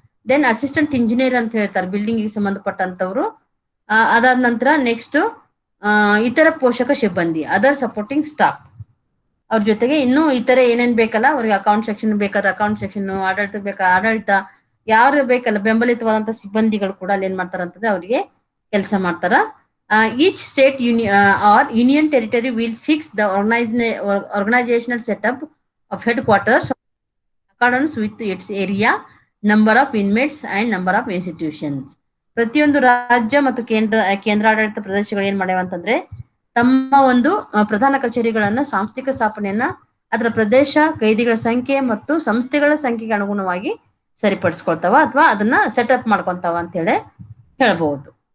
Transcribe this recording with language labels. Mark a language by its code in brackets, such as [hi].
[kn] Then assistant engineer ಅಂತ ಹೇಳ್ತಾರೆ, building ಗೆ ಸಂಬಂಧಪಟ್ಟಂತವ್ರು. ಅದಾದ ನಂತರ ನೆಕ್ಸ್ಟ್ ಇತರ ಪೋಷಕ ಸಿಬ್ಬಂದಿ, [en] other supporting staff, [kn] ಅವ್ರ ಜೊತೆಗೆ ಇನ್ನು ಇತರ ಏನೇನ್ ಬೇಕಲ್ಲ ಅವ್ರಿಗೆ ಅಕೌಂಟ್ ಸೆಕ್ಷನ್ ಬೇಕಾದ್ರೆ ಅಕೌಂಟ್ ಸೆಕ್ಷನ್, ಆಡಳಿತ ಆಡಳಿತ ಯಾರು ಬೇಕಲ್ಲ ಬೆಂಬಲಿತವಾದಂತ ಸಿಬ್ಬಂದಿಗಳು ಕೂಡ ಅಲ್ಲಿ ಏನ್ ಮಾಡ್ತಾರ ಅಂತಂದ್ರೆ ಅವರಿಗೆ ಕೆಲಸ ಮಾಡ್ತಾರ. [en] Each state or union territory will fix the organizational setup of headquarters accordance with its area, number of inmates and number of institutions. [kn] ಪ್ರತಿಯೊಂದು ರಾಜ್ಯ ಮತ್ತು ಕೇಂದ್ರಾಡಳಿತ ಪ್ರದೇಶಗಳು ಏನ್ ಮಾಡ್ಯಾವ ಅಂತಂದ್ರೆ ತಮ್ಮ ಒಂದು ಪ್ರಧಾನ ಕಚೇರಿಗಳನ್ನ ಸಾಂಸ್ಥಿಕ ಸ್ಥಾಪನೆಯನ್ನ ಅದರ ಪ್ರದೇಶ, ಕೈದಿಗಳ ಸಂಖ್ಯೆ ಮತ್ತು ಸಂಸ್ಥೆಗಳ ಸಂಖ್ಯೆಗೆ ಅನುಗುಣವಾಗಿ ಸರಿಪಡಿಸ್ಕೊಳ್ತಾವ ಅಥವಾ ಅದನ್ನ ಸೆಟಪ್ ಮಾಡ್ಕೊಂತಾವ ಅಂತ ಹೇಳಿ ಹೇಳ್ಬಹುದು.